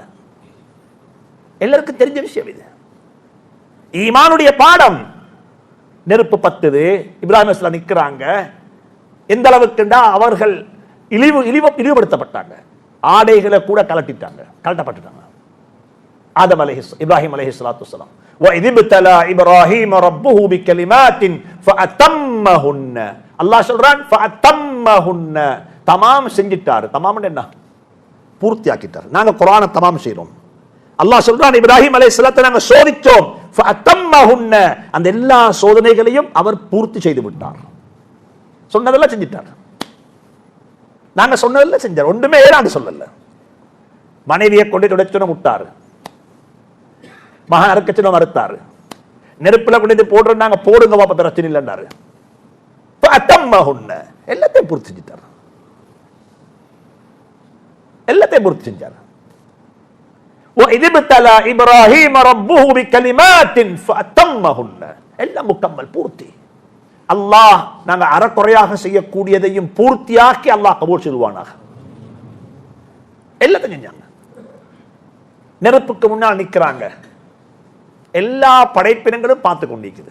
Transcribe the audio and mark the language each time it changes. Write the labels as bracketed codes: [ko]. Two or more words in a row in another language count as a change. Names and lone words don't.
[ta] எல்லாருக்கும் தெரிஞ்ச விஷயம் இது. ஈமானுடைய பாடம். நெருப்பு பத்துது, இப்ராஹிம் அலைஹிஸ்ஸலாம் நிக்கிறாங்க. எந்த அளவுக்குண்டா அவர்கள் இழிவுபடுத்தப்பட்டாங்க, ஆடைகளை கூட கலட்டப்பட்டுட்டாங்க. ஆதம் இப்ராஹிம் [ar] عليه الصلاة والسلام, وَإِذِ ابْتَلَى إِبْرَاهِيمَ رَبُّهُ بِكَلِمَاتٍ فَأَتَمَّهُنَّ. [ta] அல்லாஹ் சொல்றான் فَأَتَمَّهُنَّ, தமாம் செஞ்சிட்டார். தமாம் என்ன? பூர்த்தி ஆக்கிட்டார். நாங்க குர்ஆனை தமாம் செய்றோம். அல்லாஹ் சொல்றான் இப்ராஹிம் அலைஹிஸ்ஸலாத்தை நாங்க சோதிச்சோம், ஃபஅத்தம்மஹுன்ன, அந்த எல்லா சோதனைகளையும் அவர் பூர்த்தி செய்து விட்டார். சொன்னதெல்லாம் செஞ்சிட்டார். நாங்க சொன்னதெல்லாம் செஞ்சார், ஒன்றுமே நாங்க சொல்லல. மனைவியை கொண்டு துடைச்சோன்னு விட்டாரு, மகன் அறுக்கச்சனும் மறுத்தாரு, நெருப்புல கொண்டு போடுறோம் நாங்க போடுங்க பாப்பா பிரச்சனை இல்லைன்னாரு. ஃபஅத்தம்மஹுன்ன, எல்லாத்தையும் பூர்த்தி செஞ்சிட்டார், எல்லாத்தையும் பூர்த்தி செஞ்சார். [ar] وَإِذِ ابْتَلَى إِبْرَاهِيمَ رَبُّهُ بِكَلِمَاتٍ فَأَتَمَّهُنَّ, [ta] எல்லாம் முக்கம்மல், பூர்த்தி. அல்லாஹ் நாங்க அறக்குறையாக செய்யக்கூடியதையும் பூர்த்தியாக்கி அல்லாஹ் கபூல் செய்வானாக. எல்லாத்தையும் செஞ்சாங்க. நெருப்புக்கு முன்னால் நிற்கிறாங்க. எல்லா படைப்பினங்களும் பார்த்து கொண்டிருக்குது.